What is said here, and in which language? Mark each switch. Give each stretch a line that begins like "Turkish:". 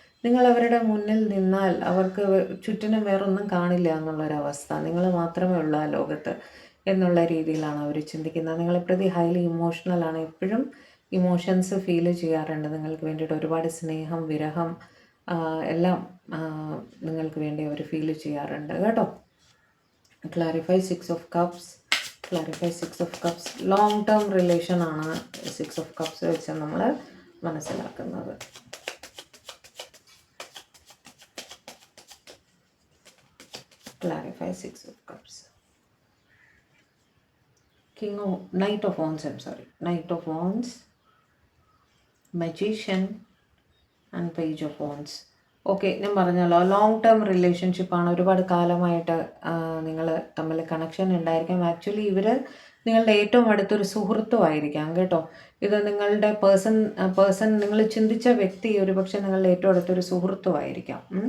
Malayalam: നിങ്ങൾ അവരുടെ മുന്നിൽ നിന്നാൽ അവർക്ക് ചുറ്റിനും വേറൊന്നും കാണില്ല എന്നുള്ളൊരവസ്ഥ, നിങ്ങൾ മാത്രമേ ഉള്ളൂ ആ ലോകത്ത് എന്നുള്ള രീതിയിലാണ് അവർ ചിന്തിക്കുന്നത്. നിങ്ങളെ പ്രതി ഹൈലി ഇമോഷണലാണ്, എപ്പോഴും ഇമോഷൻസ് ഫീൽ ചെയ്യാറുണ്ട്. നിങ്ങൾക്ക് വേണ്ടിയിട്ട് ഒരുപാട് സ്നേഹം, വിരഹം എല്ലാം നിങ്ങൾക്ക് വേണ്ടി അവർ ഫീൽ ചെയ്യാറുണ്ട് കേട്ടോ.
English: Clarify 6 of Cups, clarify 6 of Cups.
Malayalam: Long term റിലേഷനാണ് 6 of Cups വെച്ച് നമ്മൾ മനസ്സിലാക്കുന്നത്.
English: Clarify 6 of Cups. Knight of Wands, I'm sorry. Knight of Wands, Magician and Page of Wands.
Malayalam: Okay, ഞാൻ പറഞ്ഞല്ലോ ലോങ് ടേം റിലേഷൻഷിപ്പാണ്. ഒരുപാട് കാലമായിട്ട് നിങ്ങൾ തമ്മിൽ കണക്ഷൻ ഉണ്ടായിരിക്കും. ആക്ച്വലി ഇവർ നിങ്ങളുടെ ഏറ്റവും അടുത്തൊരു സുഹൃത്തും ആയിരിക്കാം കേട്ടോ. ഇത് നിങ്ങളുടെ പേഴ്സൺ നിങ്ങൾ ചിന്തിച്ച വ്യക്തി ഒരുപക്ഷെ നിങ്ങളുടെ ഏറ്റവും അടുത്തൊരു സുഹൃത്തും ആയിരിക്കാം.